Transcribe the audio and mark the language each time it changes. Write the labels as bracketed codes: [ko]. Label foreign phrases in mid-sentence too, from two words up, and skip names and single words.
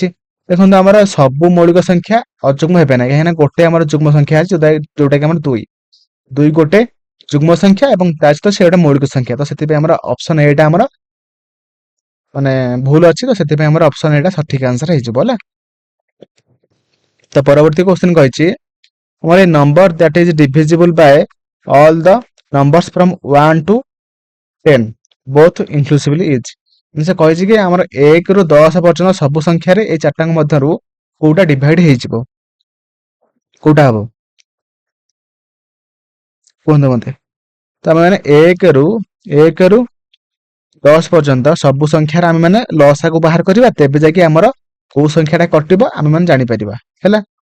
[or] ଦେଖନ୍ତୁ ଆମର ସବୁ ମୌଳିକ ସଂଖ୍ୟା ଅଯୁଗ୍ମ ହେବେ ନାହିଁ, କାହିଁକିନା ଗୋଟେ ଆମର ଯୁଗ୍ମ ସଂଖ୍ୟା ଅଛି ଯୋଉଟା କି ଆମର 2 ଗୋଟେ ଯୁଗ୍ମ ସଂଖ୍ୟା ଏବଂ ତା ସହିତ ସେ ଗୋଟେ ମୌଳିକ ସଂଖ୍ୟା। ତ ସେଥିପାଇଁ ଆମର ଅପସନ ଏଟା ଆମର ମାନେ ଭୁଲ ଅଛି। ତ ସେଥିପାଇଁ ଆମର ଅପସନ ଏଟା ସଠିକ ଆନ୍ସର ହେଇଯିବ ହେଲା। ତ ପରବର୍ତ୍ତୀ क्वेश्चन କହିଛି [en] a number that is divisible by all the numbers from 1 to 10 both inclusively is। [or] ସେ କହିଛି କି ଆମର 1 ରୁ 10 ପର୍ଯ୍ୟନ୍ତ ସବୁ ସଂଖ୍ୟାରେ ଏଇ ଚାରିଟାଙ୍କ ମଧ୍ୟରୁ କୋଉଟା ଡିଭାଇଡ ହେଇଯିବ, କୋଉଟା ହବ କୁହନ୍ତୁ ମତେ। ତ ଆମେ ମାନେ 1 ରୁ 10 ପର୍ଯ୍ୟନ୍ତ ସବୁ ସଂଖ୍ୟାରେ ଆମେ ମାନେ ଲସାକୁ ବାହାର କରିବା, ତେବେ ଯାଇକି ଆମର କୋଉ ସଂଖ୍ୟାଟା କଟିବ ଆମେ ମାନେ ଜାଣିପାରିବା ହେଲା।